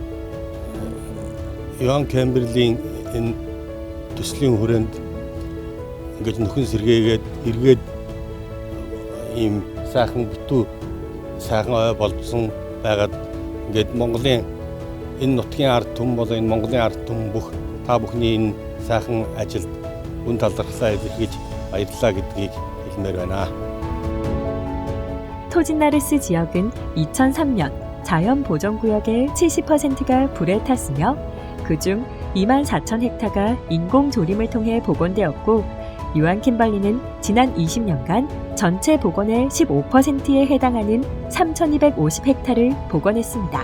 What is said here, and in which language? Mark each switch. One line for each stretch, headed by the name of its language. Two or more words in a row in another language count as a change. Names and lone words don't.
Mongolian: Юан Кемберлийн энэ төслийн хүрээнд ингэж нөхөн сэргээгээд эргээд ийм сайхан битүү сайхан ой болсон байгаад ингээд Монголын энэ нутгийн ард түмэн болон энэ Монголын ард түмэн бүх та бүхний энэ сайхан ажилд үн талархлаа илэрхийлж баярлалаа гэдгийг хэлмээр байна.
Korean: 토진나르스 지역은 2003년 자연보전구역의 70%가 불에 탔으며 그중 24,000헥타가 인공 조림을 통해 복원되었고 유한 킴벌리는 지난 20년간 전체 복원의 15%에 해당하는 3,250헥타를 복원했습니다.